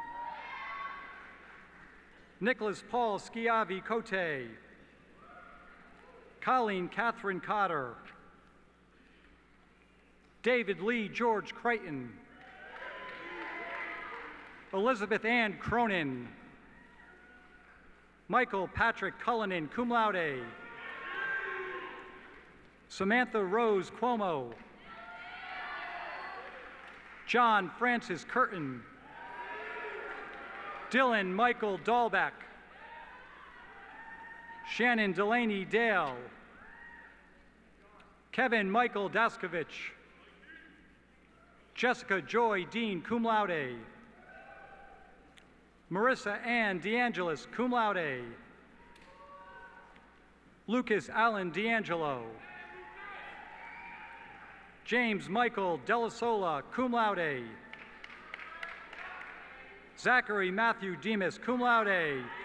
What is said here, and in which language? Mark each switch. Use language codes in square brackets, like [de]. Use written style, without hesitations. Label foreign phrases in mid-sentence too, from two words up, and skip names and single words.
[en] Nicholas Paul Schiavi Cote. Colleen Catherine Cotter. David Lee George Creighton. Elizabeth Ann Cronin. Michael Patrick Cullinan, [la] cum laude. [en] Samantha Rose Cuomo. John Francis Curtin. Dylan Michael Dahlbeck. Shannon Delaney Dale. Kevin Michael Daskovich. Jessica Joy Dean, [la] cum laude. [en] Marissa Ann DeAngelis, [la] cum laude. [en] Lucas Allen D'Angelo. James Michael Delasola, [la] cum laude. [en] Zachary Matthew Demas, [la] cum laude.